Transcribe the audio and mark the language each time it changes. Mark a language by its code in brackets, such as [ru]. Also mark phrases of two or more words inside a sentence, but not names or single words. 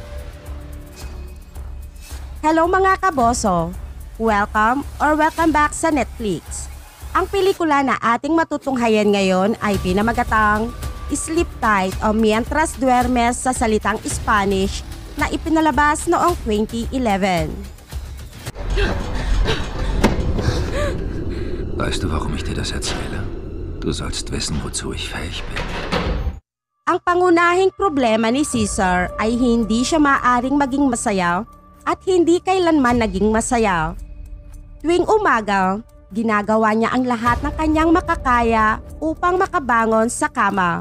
[tl] Hello mga kaboso! Welcome back sa Netflix. Ang pelikula na ating matutunghayan ngayon ay pinamagatang Sleep Tight o Mientras Duermes sa salitang Spanish na ipinalabas noong 2011. [de] Weißt du, warum ich dir das erzähle? Du sollst wissen, wozu ich fähig bin. [tl] Ang pangunahing problema ni Caesar ay hindi siya maaaring maging masaya at hindi kailanman naging masaya. Tuwing umaga, ginagawa niya ang lahat ng kanyang makakaya upang makabangon sa kama.